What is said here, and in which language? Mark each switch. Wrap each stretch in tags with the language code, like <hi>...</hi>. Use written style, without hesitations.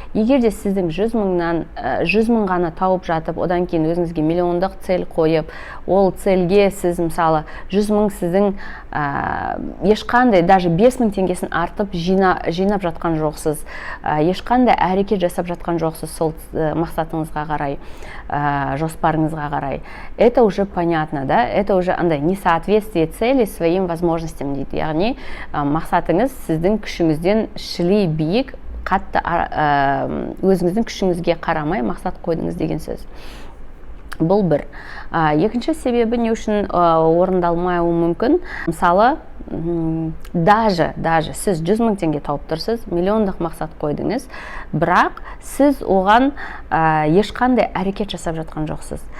<kk>Егерде сіздің 100 000 ғана тауып жатып, одан кейін өзіңізге миллиондық цель қойып, ол цельге сіз мысалы 100 000 сіздің ешқандай, даже 5 000 теңгесін артып жинап жатқан жоқсыз, ешқандай әрекет жасап жатқан жоқсыз сол мақсатыңызға қарай, жоспарыңызға қарай.</kk> <ru>Это уже понятно, да? Это уже андай несоответствие цели своим возможностям дейді.</ru> <kk>Яғни мақсатыңыз сіздің күшіңізден шілей биік, қатты өзіңіздің күшіңізге қарамай мақсат қойдыңыз деген сөз. Бұл бір. Екінші себебі не үшін орындалмауы мүмкін? Мысалы, даже сіз 100 000 теңге тауып тұрсыз, миллиондық мақсат қойдыңыз, бірақ сіз оған ешқандай әрекет жасап жатқан жоқсыз.</kk>